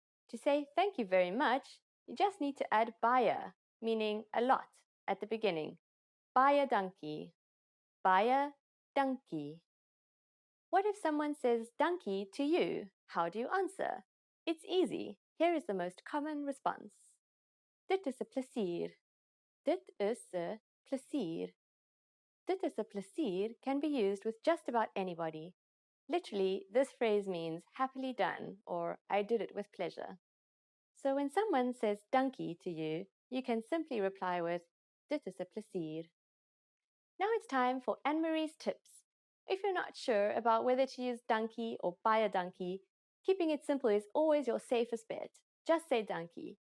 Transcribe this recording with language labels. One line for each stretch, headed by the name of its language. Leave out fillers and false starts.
English: To say thank you very much, you just need to add baie, meaning a lot, at the beginning.
Afrikaans: Baie dankie. Baie dankie.
English: What if someone says dankie to you? How do you answer? It's easy. Here is the most common response.
Afrikaans: Dit is 'n plesier. Dit is 'n plesier. Dit is 'n plesier
English: can be used with just about anybody. Literally, this phrase means happily done or I did it with pleasure. So when someone says dankie to you, you can simply reply with
Afrikaans: dit is 'n plesier.
English: Now it's time for Anne-Marie's tips. If you're not sure about whether to use dankie or baie dankie, keeping it simple is always your safest bet. Just say dankie.